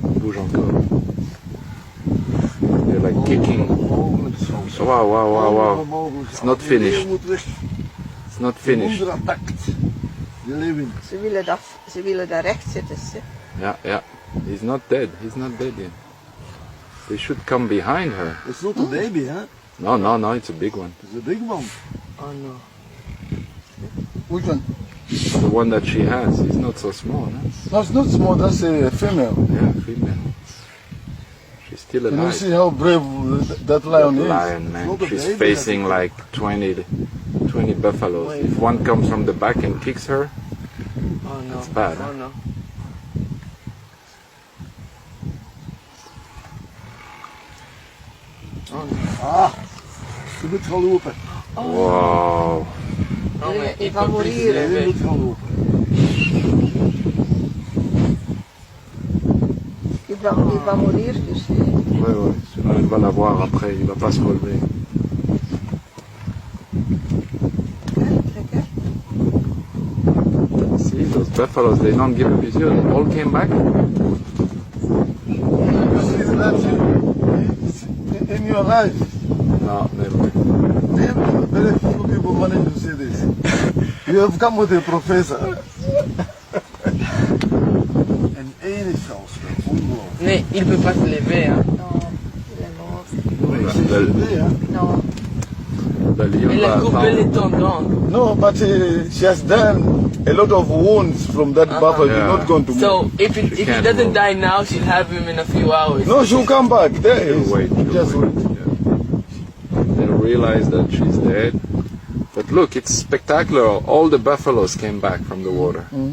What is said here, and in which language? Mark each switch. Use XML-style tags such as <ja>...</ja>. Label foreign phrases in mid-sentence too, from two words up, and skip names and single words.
<fr>bouge encore.</fr> <en>They're like kicking. Wow, wow, wow, wow. It's not finished. It's not finished.</en> <nl>Ze willen daar recht zitten.</nl> <en>Yeah, yeah. He's not dead. He's not dead yet. They should come behind her. It's not a baby, huh? No, no, no. It's a big one. It's a big one. Oh no. Which one? The one that she has. He's not so small. Huh? No, it's not small, that's a female. Yeah, female. She's still Can you alive. see how brave that lion is? Lion, man. Not a She's baby, facing like 20 buffaloes. If one comes from the back and kicks her, Oh no. it's bad. Oh Huh? no. Oh no.</en> <nl>Ah, je moet gaan lopen. Wow.</nl> <fr>Non mais il va peut plus se</fr> <nl>Je</nl> <fr>lever.</fr> <nl>moet gaan lopen.</nl> <fr>Il va mourir, tu sais. Ouais, ouais. Sinon, il va la voir après. Il va pas se relever.</fr> <en>See, those buffaloes, they don't give up. You see, they all came back. You see that in your life? No, never. Very few people manage to see this. You have come with a professor.</en> <nl>En één chance, ongelooflijk.</nl> <fr>Mais il peut pas se lever. Hein. Non, il est mort.</fr> <nl>Maar ik zeg het, hè?</nl> <fr>Non.</fr> <en>The lion</en> <fr>Il a va coupé les tendons.</fr> <en>No, but she has done a lot of wounds from that buffalo. Yeah. She's not going to move. So if he can't doesn't move. die now, she'll have him in a few hours. No, she'll come back. There he is. wait. Just wait. They'll realize that she's dead. But look, it's spectacular. All the buffaloes came back from the water.</en>